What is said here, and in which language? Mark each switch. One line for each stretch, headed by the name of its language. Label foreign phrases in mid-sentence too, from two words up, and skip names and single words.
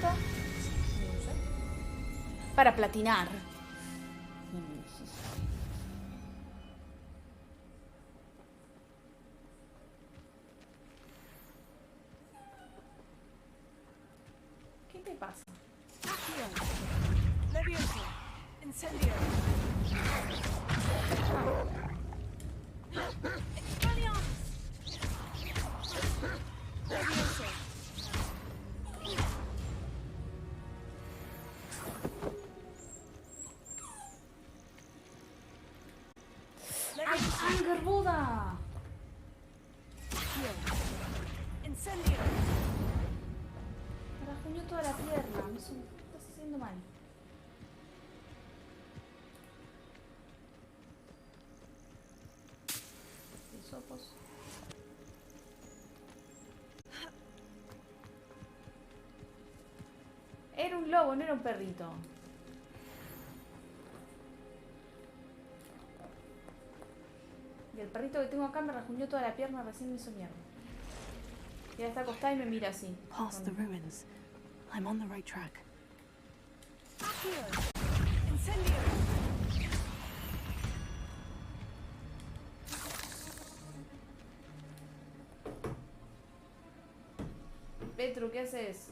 Spanish: No sé. Para platinar. ¿Qué te pasa? Accio. Levioso. Incendio. Expelliarmus. Levioso. ¡Ay, garbuda! Incendio. Me rajuñó toda la pierna. Me estás haciendo mal. Hisopos. Era un lobo, no era un perrito. Y el perrito que tengo acá me rajuñó toda la pierna, recién me hizo mierda. Y ahora está acostada y me mira así.
English: Past the ruins. I'm on the right track.
Spanish: Accio. Incendio. Petru, ¿qué haces?